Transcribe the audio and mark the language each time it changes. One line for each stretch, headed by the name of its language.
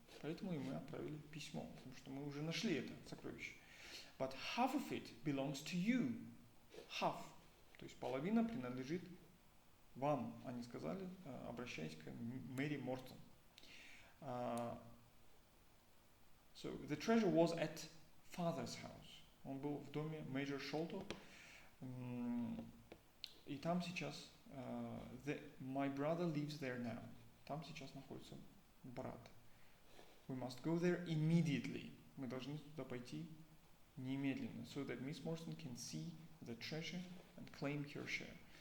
Russian: Поэтому и мы отправили письмо, потому что мы уже нашли это сокровище.
English: But half of it belongs to you. Half.
Russian: То есть половина принадлежит вам. Они сказали, обращаясь к Мэри Мортон.
English: So the treasure was at father's house.
Russian: Он был в доме Major Sholto. И там сейчас
English: my brother lives there now.
Russian: Там сейчас находится брат.
English: We must go there immediately.
Russian: Мы должны туда пойти немедленно.
English: So that Miss Morstan can see the treasure and claim her share.